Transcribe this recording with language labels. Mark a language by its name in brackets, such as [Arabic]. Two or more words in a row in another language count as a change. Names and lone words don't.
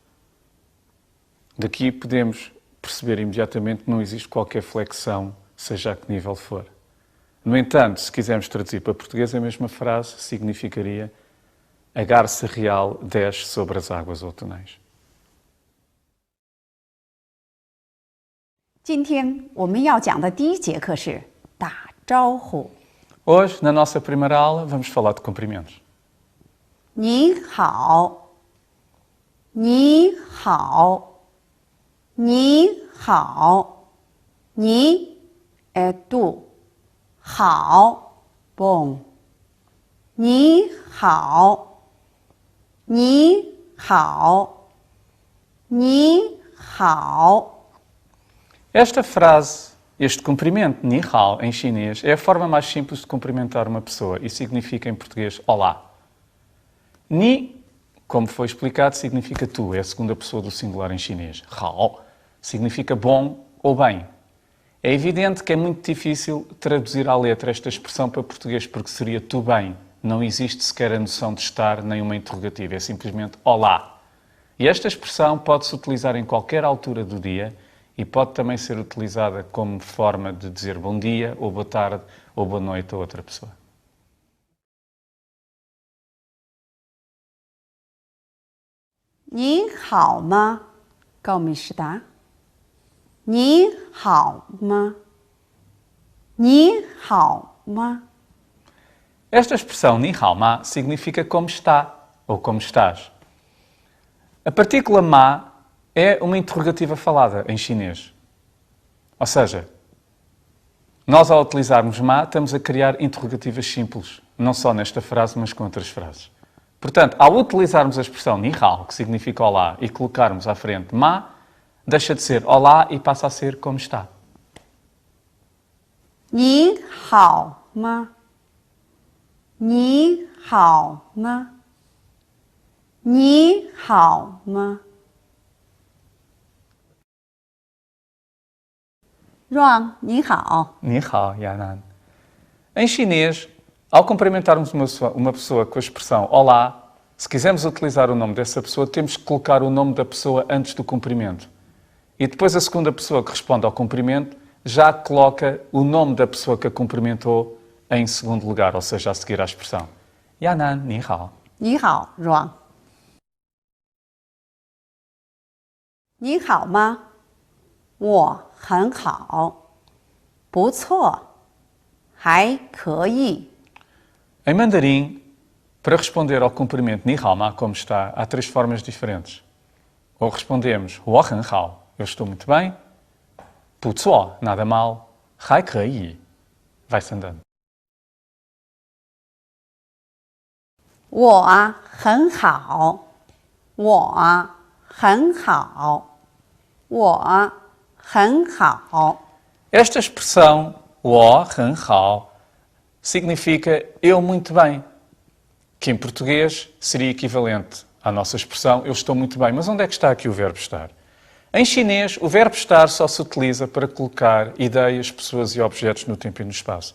[Portuguese] Daqui podemos perceber imediatamente que não existe qualquer flexão, seja a que nível for. No entanto, se quisermos traduzir para português, a mesma frase significaria a garça real desce sobre as águas outonais. [Chinese] 今天我们要讲的第一节课是打招呼。 [Portuguese] Hoje, na nossa primeira aula, vamos falar de cumprimentos. [Chinese] 你好，你好，你好，你tu， 好 bom， 你好，你好，你好。 [Portuguese] Esta frase, este cumprimento, [Chinese] 你好, [Portuguese] em chinês, é a forma mais simples de cumprimentar uma pessoa e significa em português olá. Ni, como foi explicado, significa tu, é a segunda pessoa do singular em chinês. Hao significa bom ou bem. É evidente que é muito difícil traduzir à letra esta expressão para português, porque seria tu bem. Não existe sequer a noção de estar nem uma interrogativa, é simplesmente olá. E esta expressão pode-se utilizar em qualquer altura do dia e pode também ser utilizada como forma de dizer bom dia, ou boa tarde, ou boa noite a outra pessoa. [Chinese] 你好吗？高美士达。你好吗？你好吗？ [Portuguese] Esta expressão [Chinese] 你好吗 [Portuguese] significa como está ou como estás. A partícula ma é uma interrogativa falada em chinês. Ou seja, nós ao utilizarmos ma estamos a criar interrogativas simples, não só nesta frase, mas com outras frases. Portanto, ao utilizarmos a expressão [Chinese] 你好, [Portuguese] que significa olá, e colocarmos à frente ma, deixa de ser olá e passa a ser como está. [Chinese] 你好吗？你好吗？你好吗？ Ron, 你好。你好, Yanan. [Portuguese] Em chinês, ao cumprimentarmos uma pessoa com a expressão olá, se quisermos utilizar o nome dessa pessoa, temos que colocar o nome da pessoa antes do cumprimento. E depois a segunda pessoa que responde ao cumprimento já coloca o nome da pessoa que a cumprimentou em segundo lugar, ou seja, a seguir à expressão. [Chinese] Yanan, 你好. 你好 Ron。 你好吗？我很好，不错，还可以。 [Portuguese] Em mandarim, para responder ao cumprimento [Chinese] 你好吗, [Portuguese] como está, há três formas diferentes. Ou respondemos [Chinese] 我很好, [Portuguese] eu estou muito bem, [Chinese] 不错, [Portuguese] nada mal, [Chinese] 还可以, [Portuguese] vai-se andando. [Chinese] 我很好， 我很好，我很好。 [Portuguese] Esta expressão, [Chinese] 我很好, [Portuguese] significa eu muito bem, que em português seria equivalente à nossa expressão eu estou muito bem. Mas onde é que está aqui o verbo estar? Em chinês, o verbo estar só se utiliza para colocar ideias, pessoas e objetos no tempo e no espaço.